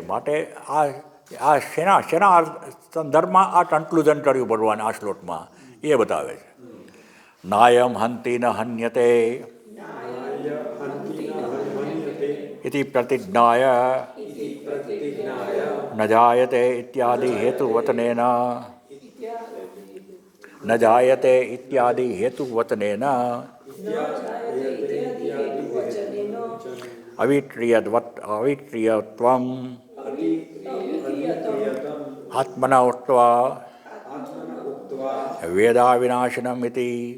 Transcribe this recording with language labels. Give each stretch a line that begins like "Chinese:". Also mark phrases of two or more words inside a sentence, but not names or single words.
Gujarati: માટે આ શેના સંદર્ભમાં આ કન્ક્લુઝન કર્યું ભગવાન આ શ્લોકમાં એ બતાવે છે.
Sanskrit: નાયમ હંતિ ન હન્યતે ઇતિ પ્રતિજ્ઞાય न जायते इत्यादि हेतुवचनेन न जायते इत्यादि हेतुवचनेन अविक्रियत्वम् आत्मना उक्त्वा वेदाविनाशिनम् इति